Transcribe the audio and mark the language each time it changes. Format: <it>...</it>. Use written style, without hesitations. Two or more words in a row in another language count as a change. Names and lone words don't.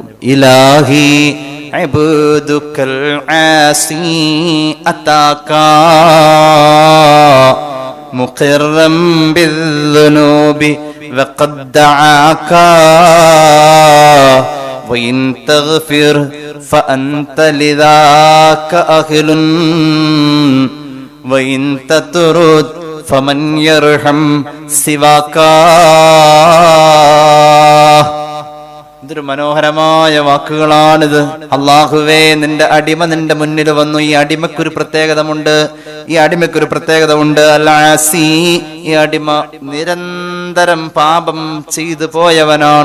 <ar>إلهي عبدك العاصي أتاك مقرا بالذنوب وقد دعاك وإن تغفر فأنت لذاك أهل وإن تطرد فمن يرحم سواك.</ar> <ml>ഇതൊരു മനോഹരമായ വാക്കുകളാണിത്. അല്ലാഹുവേ, നിന്റെ അടിമ നിന്റെ മുന്നിൽ വന്നു. ഈ അടിമക്കൊരു പ്രത്യേകതയുണ്ട്. അൽ-ആസി, ഈ അടിമ നിരന്തരം പാപം ചെയ്തു പോയവനാണ്.</ml>